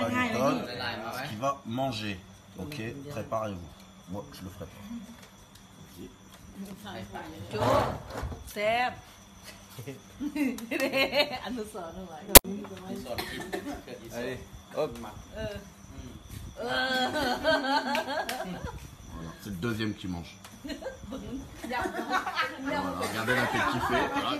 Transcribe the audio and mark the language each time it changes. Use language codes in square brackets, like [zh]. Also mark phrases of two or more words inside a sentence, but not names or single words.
[fr] On rien, donne rien. ce qu'il va manger. Ok, préparez-vous. Moi, je le ferai pas. [vi] Sếp. Anh nó sợ nó vậy. [fr] Allez, hop. Voilà, c'est le deuxième qui mange. Voilà, regardez la tête qu'il fait.